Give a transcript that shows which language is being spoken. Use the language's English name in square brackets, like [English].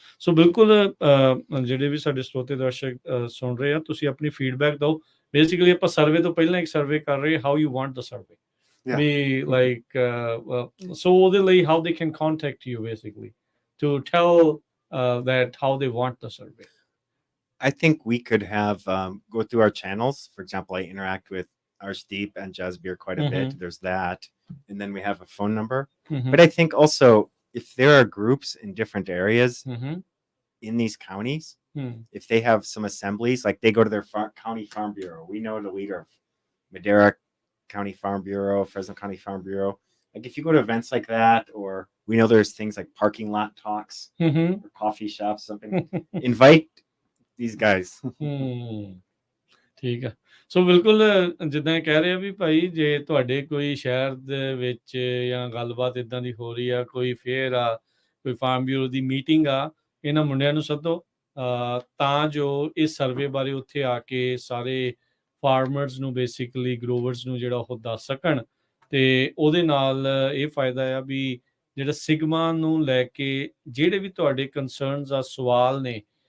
[Punjabi] ਸੋ ਬਿਲਕੁਲ ਜਿਹੜੇ ਵੀ ਸਾਡੇ ਸਰੋਤੇ ਦਰਸ਼ਕ ਸੁਣ ਰਹੇ ਆ, ਤੁਸੀਂ ਆਪਣੀ ਫੀਡਬੈਕ ਦਿਓ। [English] basically [Punjabi] ਆਪਾਂ ਸਰਵੇ ਤੋਂ ਪਹਿਲਾਂ ਇੱਕ ਸਰਵੇ ਕਰ ਰਹੇ, [English] how you want the survey, we like so [Punjabi] ਉਹਦੇ ਲਈ [English] How they can contact you basically to tell that how they want the survey. I think we could have go through our channels. For example, I interact with Arshdeep and Jasbir quite a bit. There's that. And then we have a phone number. But I think also if there are groups in different areas in these counties, if they have some assemblies, like they go to their county farm bureau. We know the leader of Madera County Farm Bureau, Fresno County Farm Bureau. Like if you go to events like that, or we know there's things like parking lot talks or coffee shops, something, invite these guys. [Punjabi] ਠੀਕ ਆ ਸੋ ਬਿਲਕੁਲ ਜਿੱਦਾਂ ਇਹ ਕਹਿ ਰਹੇ ਆ ਵੀ ਭਾਈ ਜੇ ਤੁਹਾਡੇ ਕੋਈ ਸ਼ਹਿਰ ਦੇ ਵਿੱਚ ਜਾਂ ਗੱਲਬਾਤ ਇਦਾਂ ਦੀ ਹੋ ਰਹੀ ਆ ਕੋਈ ਫੇਅਰ ਆ ਕੋਈ ਫਾਰਮ ਬਿਊਰੋ ਦੀ ਮੀਟਿੰਗ ਆ ਇਹਨਾਂ ਮੁੰਡਿਆਂ ਨੂੰ ਸੱਦੋ ਤਾਂ ਜੋ ਇਸ ਸਰਵੇ ਬਾਰੇ ਉੱਥੇ ਆ ਕੇ ਸਾਰੇ ਫਾਰਮਰਸ ਨੂੰ ਬੇਸਿਕਲੀ ਗਰੋਵਰਸ ਨੂੰ ਜਿਹੜਾ ਉਹ ਦੱਸ ਸਕਣ ਤੇ ਉਹਦੇ ਨਾਲ ਇਹ ਫਾਇਦਾ ਆ ਵੀ ਜਿਹੜਾ ਸਿਗਮਾ ਨੂੰ ਲੈ ਕੇ ਜਿਹੜੇ ਵੀ ਤੁਹਾਡੇ ਕੰਸਰਨਸ ਆ ਸਵਾਲ ਨੇ